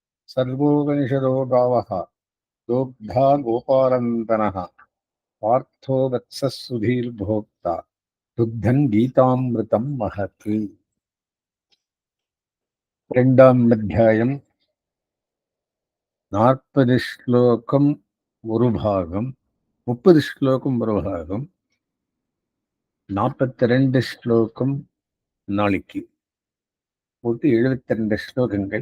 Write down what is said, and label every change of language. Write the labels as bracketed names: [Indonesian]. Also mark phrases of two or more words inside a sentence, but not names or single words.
[Sanskrit] सर्वोपनिषदो गावः दोग्धा गोपालनन्दनः पार्थो वत्सः सुधीर्भोक्ता दुग्धं गीतामृतं महत्. [Tamil] இரண்டாம் அத்தியாயம் 40 ஸ்லோகம் ஒரு பாகம், 30 ஸ்லோகம் ஒரு பாகம், 42 ஸ்லோகம் நாளைக்கு போட்டு 72 ஸ்லோகங்கள்.